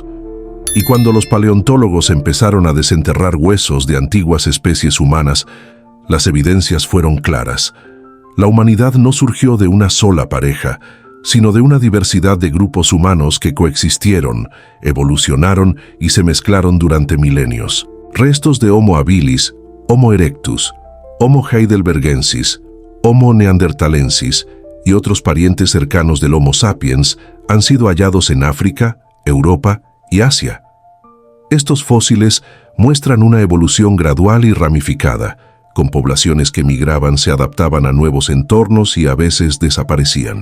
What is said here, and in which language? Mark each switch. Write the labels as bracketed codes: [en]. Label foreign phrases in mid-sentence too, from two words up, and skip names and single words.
[es] Y cuando los paleontólogos empezaron a desenterrar huesos de antiguas especies humanas, las evidencias fueron claras. La humanidad no surgió de una sola pareja, sino de una diversidad de grupos humanos que coexistieron, evolucionaron y se mezclaron durante milenios. Restos de Homo habilis, Homo erectus, Homo heidelbergensis, Homo neanderthalensis y otros parientes cercanos del Homo sapiens han sido hallados en África, Europa y Asia. Estos fósiles muestran una evolución gradual y ramificada, con poblaciones que migraban, se adaptaban a nuevos entornos y a veces desaparecían.